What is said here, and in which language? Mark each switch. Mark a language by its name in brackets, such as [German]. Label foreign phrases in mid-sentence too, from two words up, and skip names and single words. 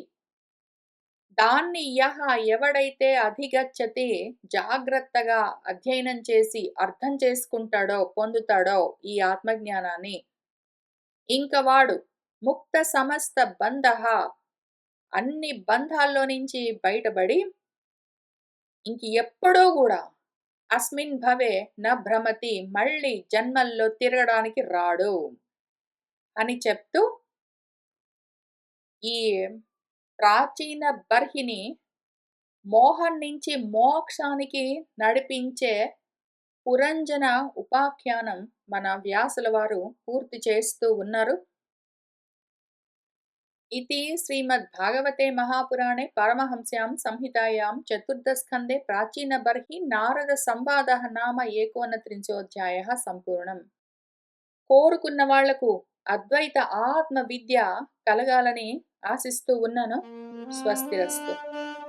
[Telugu] దాన్ని ఎవడైతే అధిగచ్చతి జాగ్రత్తగా అధ్యయనం చేసి అర్థం చేసుకుంటాడో, పొందుతాడో ఈ ఆత్మజ్ఞానాన్ని, ఇంక వాడు [Sanskrit] ముక్త సమస్త బంధః [Telugu] అన్ని బంధాల్లో నుంచి బయటబడి ఇంక ఎప్పుడూ గూడా [Sanskrit] అస్మిన్ భవే న భ్రమతి [Telugu] మళ్ళీ జన్మల్లో తిరగడానికి రాడు అని చెప్తూ ఈ ప్రాచీన బర్హిని మోహం నుంచి మోక్షానికి నడిపించే పురంజన ఉపాఖ్యానం మన వ్యాసుల వారు పూర్తి చేస్తూ ఉన్నారు. [Sanskrit] इति श्रीमद्भागवते महापुराणे पारमहंस्यां संहितायां चतुर्थस्कन्धे प्राचीनबर्हि नारदसंवादः नाम 39 సంపూర్ణం. [Telugu] కోరుకున్న వాళ్లకు అద్వైత ఆత్మ విద్య కలగాలని ఆశిస్తూ ఉన్నాను. స్వస్తిరస్తు.